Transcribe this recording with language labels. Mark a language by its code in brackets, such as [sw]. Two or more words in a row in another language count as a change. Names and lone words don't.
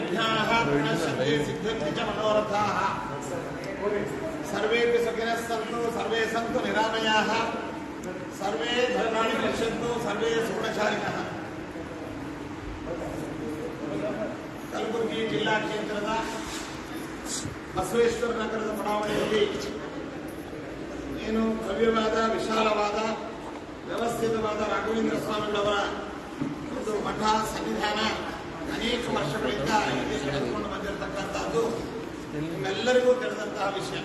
[sa] विघ्नाः प्रणश्यन्ति सिद्ध्यन्ति च मनोरथाः सर्वेपि सुखिनः सन्तु सर्वे सन्तु निरामयाः सर्वे धर्माणि पश्यन्तु सर्वे सुगुणशालिनः [kn] ಕಲಬುರಗಿ ಜಿಲ್ಲಾ ಕೇಂದ್ರದ ಬಸವೇಶ್ವರ ನಗರದ ಬಡಾವಣೆಯಲ್ಲಿ ಏನು ಭವ್ಯವಾದ ವಿಶಾಲವಾದ ವ್ಯವಸ್ಥಿತವಾದ ರಾಘವೇಂದ್ರ ಸ್ವಾಮಿಗಳವರ ಒಂದು ಮಠ ಸನ್ನಿಧಾನ ಅನೇಕ ವರ್ಷಗಳಿಂದ ಇಲ್ಲಿ ನಡೆದುಕೊಂಡು ಬಂದಿರತಕ್ಕಂಥದ್ದು ನಿಮ್ಮೆಲ್ಲರಿಗೂ ತಿಳಿದಂತಹ ವಿಷಯ.